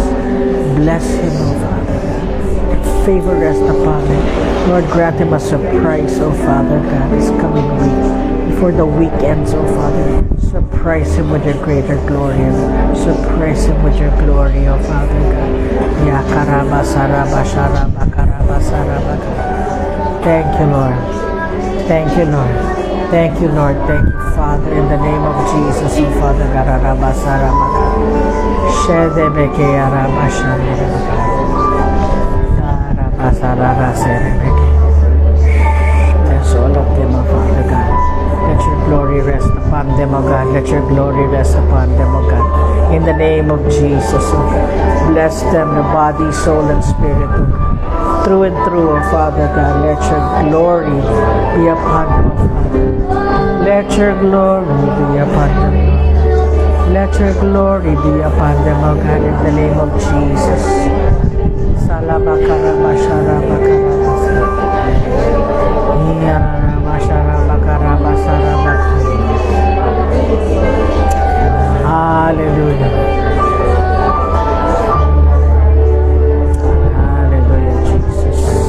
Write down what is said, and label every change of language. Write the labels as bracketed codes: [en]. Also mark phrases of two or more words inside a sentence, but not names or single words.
[en] Bless him, oh Father God. Let favor rest upon him. Lord, grant him a surprise, oh Father God, this coming week. Before the weekends, oh Father, surprise him with your greater glory. Surprise him with your glory, oh Father God. Ya karaba saraba sharaba karaba saraba. Thank you, Lord. Thank you, Lord. Thank you, Lord. Thank you, Father. In the name of Jesus, oh Father God. Karaba saraba. Shedebeke araba sharaba. Karaba saraba serebeke. Bless all of them, oh Father God. Let your glory rest upon them, O God. Let your glory rest upon them, O God. In the name of Jesus, O God. Bless them, the body, soul, and spirit, O God. Through and through, O Father God. Let your glory be upon them, O Father. Let your glory be upon them. Let your glory be upon them, O God. In the name of Jesus. Hallelujah. Hallelujah, Jesus.